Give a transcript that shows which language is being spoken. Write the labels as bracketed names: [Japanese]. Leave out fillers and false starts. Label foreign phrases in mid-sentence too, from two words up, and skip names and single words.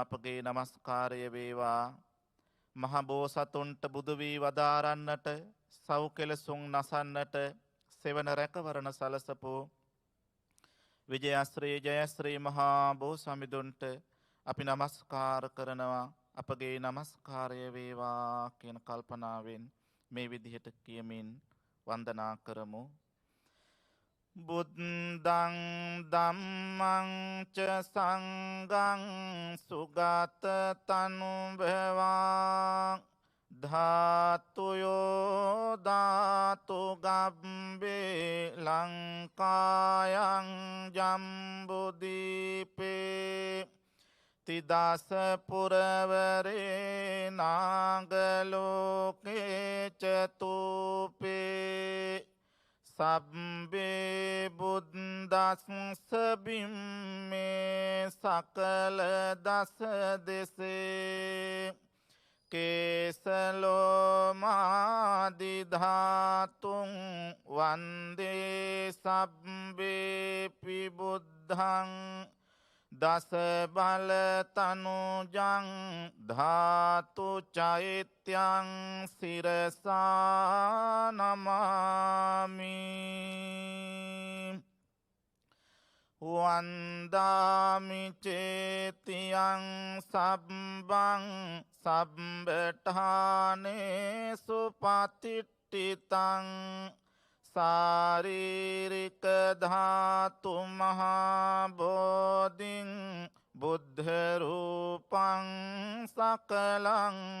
[Sinhala] අපගේ නමස්කාරය වේවා මහ බෝසතුන්ට බුදු වී වදාරන්නට සව් කෙලසුන් නසන්නට සෙවන රැකවරණ සලසපු විජයශ්‍රී ජයශ්‍රී මහා බෝසමිඳුන්ට අපි නමස්කාර කරනවා. අපගේ නමස්කාරය වේවා කියන කල්පනාවෙන් මේ විදිහට කියමින් වන්දනා කරමු. [Pali] බුද්ධං ධම්මං ච සංඝං සුගත තනුභවා ධාතුයෝ ධාතු ගබ්බේ ලංකායං ජම්බුදීපේ තිදස පුරවරේ නාගලෝකේ චතුපේ සබ්බේ බුද්දස්ස බිම්මේ සකල දස දෙසේ කේසලෝමාදි ධාතුන් වන්දේ සබ්බේ පිබුද්ධං දස බල තනුජං ධාතු චෛත්‍යං සිරසා නමාමි වන්දාමි චේතියං සබ්බං සබ්බඨානේ සුපතිට්ඨිතං සාරීරික ධාතු මහා බෝධින් බුද්ධ රූපං සකලං